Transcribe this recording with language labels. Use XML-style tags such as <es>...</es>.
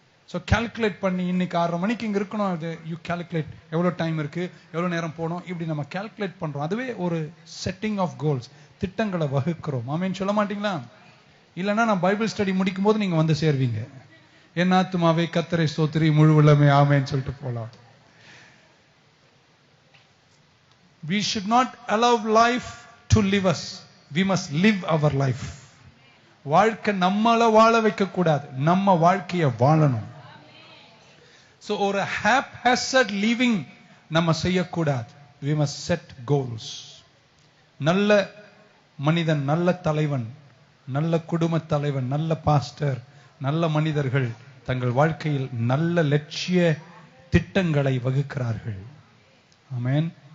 <ta>So calculate பண்ணி இன்னைக்கு 6:30 மணிக்கு இங்க இருக்கணும். அது யூ கால்குலேட் எவ்வளவு டைம் இருக்கு, எவ்வளவு நேரம் போகணும், இப்படி நம்ம கால்குலேட் பண்றோம். அதுவே ஒரு செட்டிங் ஆஃப் கோல்ஸ், திட்டங்களை வகுக்கிறோம். ஆமென் சொல்ல மாட்டீங்களா? இல்லைன்னா நான் பைபிள் ஸ்டடி முடிக்கும் போது நீங்க வந்து சேர்வீங்க. என் ஆத்துமாவே கர்த்தரை ஸ்தோத்திரி, முழு உள்ளமே ஆமென் சொல்லிட்டு போலாம்.</ta> <en>We should not allow life to live us. We must live our life.</en> <ta>வாழ்க்கை நம்மள வாழ வைக்க கூடாது, நம்ம வாழ்க்கையை வாழணும். So ஒரு haphazard living நம்ம செய்யக்கூடாது.</ta> <en>We must set goals.</en> <ta>நல்ல மனிதன், நல்ல தலைவன், நல்ல குடும்ப தலைவன், நல்ல பாஸ்டர், நல்ல மனிதர்கள் தங்கள் வாழ்க்கையில் நல்ல லட்சிய திட்டங்களை வகுக்கிறார்கள். ஆமென்.</ta>